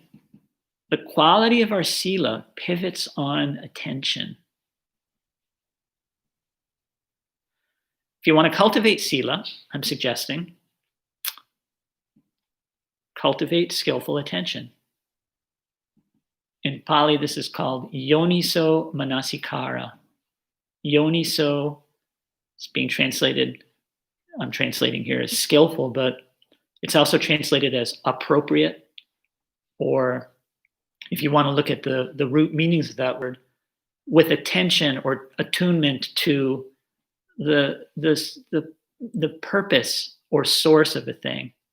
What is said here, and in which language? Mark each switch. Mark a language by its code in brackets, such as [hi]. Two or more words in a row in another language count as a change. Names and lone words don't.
[en] The quality of our sila pivots on attention. If you want to cultivate sila, I'm suggesting, cultivate skillful attention. In Pali, this is called [pi] yoniso Manasikara. [en] Yoniso is being translated, I'm translating here as skillful, but it's also translated as appropriate, or if you want to look at the root meanings of that word, with attention or attunement to the purpose or source of a thing.